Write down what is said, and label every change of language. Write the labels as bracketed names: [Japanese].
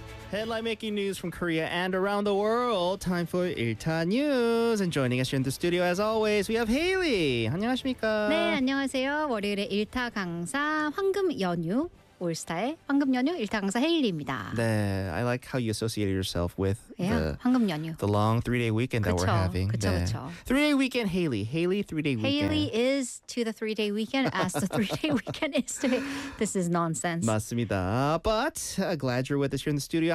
[English] Headline making news from Korea and around the world. Time for 일타 news. And joining us here in the studio as always, we have Haley. [Korean] 안녕하십니까? 네, 안녕하세요. 월요일의 일타 강사 황금 연휴. 올스타의 황금 연휴 일타 강사 헤일리입니다. [English] 네, I like how you associate yourself with [Korean] yeah, 황금 연휴. [English] The long 3-day weekend [Korean] 그쵸, [English] that we're having. [Korean] 그쵸, 네. 그쵸. [English] 3-day weekend, Haley. Haley 3-day weekend. Haley is to the 3-day weekend as the 3-day weekend is to me. This is nonsense. [Korean] 맞습니다. [English] But glad you're with us here in the studio.